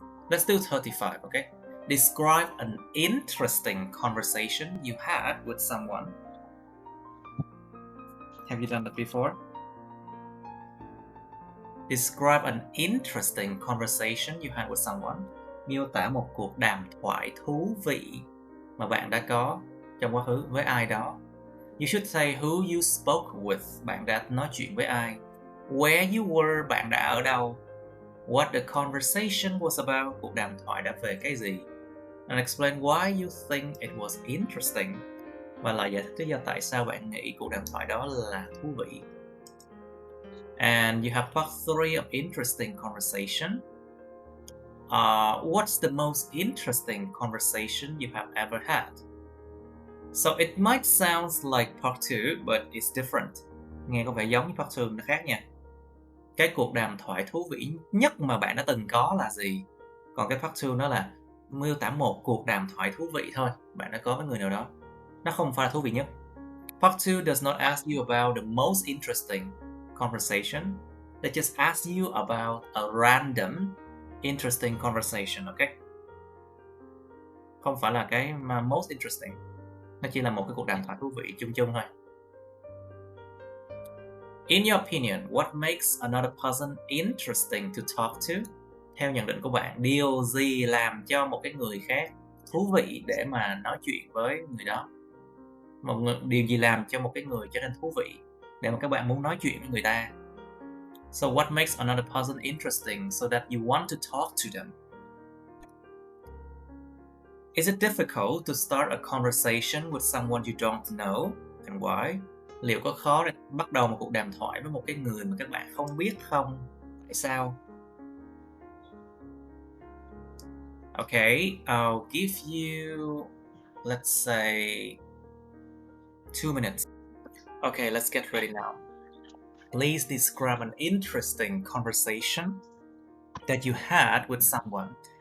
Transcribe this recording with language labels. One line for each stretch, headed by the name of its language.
English: Let's do 35, okay? Describe an interesting conversation you had with someone. Have you done that before? Describe an interesting conversation you had with someone.
Vietnamese: Miêu tả một cuộc đàm thoại thú vị mà bạn đã có trong quá khứ với ai đó.
English: You should say who you spoke with,
Vietnamese: bạn đã nói chuyện với ai.
English: Where you were,
Vietnamese: bạn đã ở đâu.
English: What the conversation was about,
Vietnamese: cuộc đàm thoại đã về cái gì.
English: And explain why you think it was interesting.
Vietnamese: Và lại giải thích lý do tại sao bạn nghĩ cuộc đàm thoại đó là thú vị.
English: And you have part 3 of interesting conversation. What's the most interesting conversation you have ever had? So it might sound like part 2, but it's different.
Vietnamese: Nghe có vẻ giống như part 2, nó khác nha. Cái cuộc đàm thoại thú vị nhất mà bạn đã từng có là gì? Còn cái part 2 nó là miêu tả một cuộc đàm thoại thú vị thôi, bạn đã có với người nào đó. Nó không phải là thú vị nhất.
English: Part 2 does not ask you about the most interesting conversation. They just ask you about a random interesting conversation, okay?
Vietnamese: Không phải là cái
English: most interesting.
Vietnamese: Nó chỉ là một cái cuộc đàm thoại thú vị chung chung thôi.
English: In your opinion, what makes another person interesting to talk to?
Vietnamese: Theo nhận định của bạn, điều gì làm cho một cái người khác thú vị để mà nói chuyện với người đó? Điều gì làm cho một cái người trở nên thú vị để mà các bạn muốn nói chuyện với người ta?
English: So what makes another person interesting so that you want to talk to them? Is it difficult to start a conversation with someone you don't know and why?
Vietnamese: Liệu có khó để bắt đầu một cuộc đàm thoại với một cái người mà các bạn không biết không? Tại sao?
English: Okay, I'll give you, let's say, 2 minutes. Okay, let's get ready now. Please describe an interesting conversation that you had with someone.